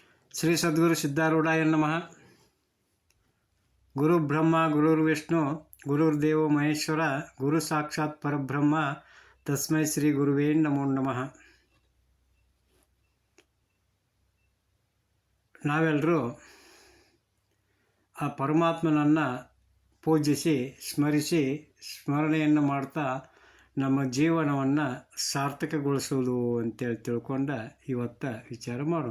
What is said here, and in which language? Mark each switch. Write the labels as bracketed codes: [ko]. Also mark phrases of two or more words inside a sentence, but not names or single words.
[sa] ಶ್ರೀ ಸದ್ಗುರು ಸಿದ್ಧಾರೂಢಾಯ ನಮಃ. ಗುರು ಬ್ರಹ್ಮ ಗುರುರ್ವಿಷ್ಣು ಗುರುರ್ದೇವೋ ಮಹೇಶ್ವರ ಗುರು ಸಾಕ್ಷಾತ್ ಪರಬ್ರಹ್ಮ ತಸ್ಮೈ ಶ್ರೀ ಗುರುವೇ ನಮೋ ನಮಃ. [kn] ನಾವೆಲ್ಲರೂ ಆ ಪರಮಾತ್ಮನನ್ನು ಪೂಜಿಸಿ ಸ್ಮರಣೆಯನ್ನು ಮಾಡ್ತಾ ನಮ್ಮ ಜೀವನವನ್ನು ಸಾರ್ಥಕಗೊಳಿಸುವುದು ಅಂತೇಳಿ ತಿಳ್ಕೊಂಡು ಇವತ್ತು ವಿಚಾರ ಮಾಡೋಣ.